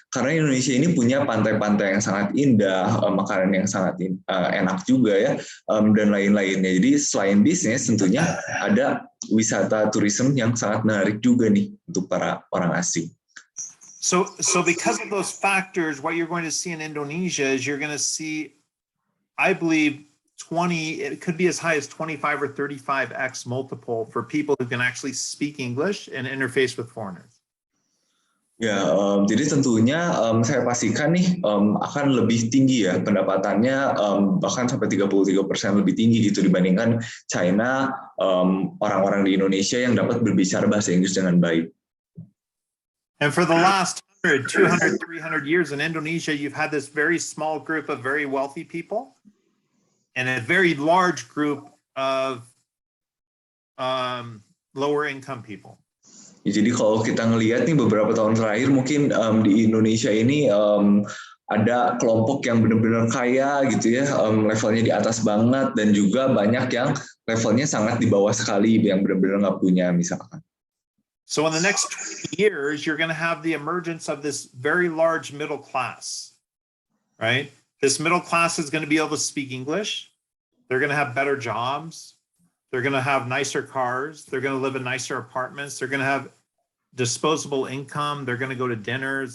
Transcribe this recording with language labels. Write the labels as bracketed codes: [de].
[id] Karena Indonesia ini punya pantai-pantai yang sangat indah, makanan yang sangat enak juga ya dan lain-lainnya. Jadi selain bisnis tentunya ada wisata tourism yang sangat menarik juga nih untuk para orang asing. [en] So because of those factors, what you're going to see in Indonesia is you're going to see, I believe, it could be as high as 25 or 35x multiple for people who can actually speak English and interface with foreigners. [id] Ya, jadi tentunya saya pastikan nih akan lebih tinggi ya pendapatannya bahkan sampai 33% lebih tinggi gitu dibandingkan China, orang-orang di Indonesia yang dapat berbicara bahasa Inggris dengan baik. [en] And for the last 100, 200, 300 years in Indonesia, you've had this very small group of very wealthy people and a very large group of lower income people. [id] Ya, jadi kalau kita ngelihat nih beberapa tahun terakhir mungkin di Indonesia ini ada kelompok yang benar-benar kaya gitu ya, levelnya di atas banget dan juga banyak yang levelnya sangat di bawah sekali yang benar-benar nggak punya misalkan. [en] So in the next 20 years, you're going to have the emergence of this very large middle class, right? This middle class is going to be able to speak English. They're going to have better jobs. They're going to have nicer cars. They're going to live in nicer apartments. They're going to have disposable income. They're going to go to dinners.